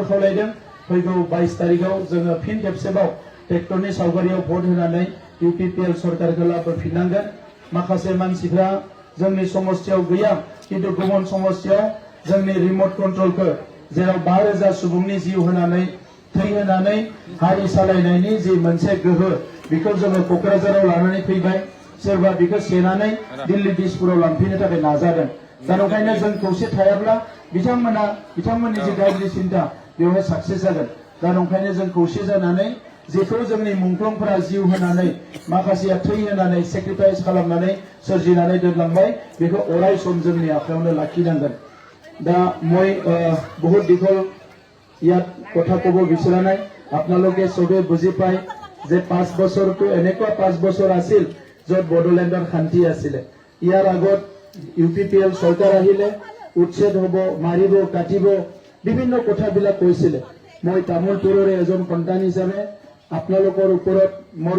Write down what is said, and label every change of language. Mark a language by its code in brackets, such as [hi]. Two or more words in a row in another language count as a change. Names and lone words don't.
[brx] खावलायदों फैगौ 22 तारिखआव जोङो फिन खेबसेबाव ट्रेक्टरनि सावगारियाव भट होनानै यूपीपीएल सरकारखौ लाबोफिननांगोन माखासे मानसिफ्रा जोंनि समस्तियाव गैया किन्तु गुबुन समस्तियाव जोंनि रिमोट कन्ट्रोलखौ जेराव 5,000 सुबुंनि जिउ होनानै थै होनानै हारि सालायनायनि जि मोनसे गोहो बेखौ जोङो क'क्राझाराव लानानै फैबाय सोरबा बेखौ सेनानै दिल्ली दिसपुराव लांफैनो थाखाय नाजादों दा नंखायनो जों खौसे थायाब्ला बिथांमोननि जि गाज्रि सिन्था बेवहाय साक्सेस जागोन दा नंखायनो जों खौसे जानानै जेखौ जोंनि मुंख्लंफोरा जिउ होनानै माखासेया थै होनानै सेक्रिफाइस खालामनानै सोरजिनानै दोनलांबाय बेखौ अराय सम जोंनि आखायावनो लाखिनांगोन दा মই [as] বহুত দীঘল ইয়াত কথা কব বিচৰা নাই আপোনালোকে সবে বুজি পায় যে 5 বছৰটো এনেকুৱা 5 বছৰ আছিল য'ত বড়োলেণ্ডৰ শান্তি আছিলে ইয়াৰ আগত यूपीपीएल চৰকাৰ আহিলে উচ্ছেদ হ'ব মাৰিব কাটিব বিভিন্ন কথাবিলাক কৈছিলে মই তামোলপুৰৰে এজন সন্তান হিচাপে আপোনালোকৰ ওপৰত মোৰ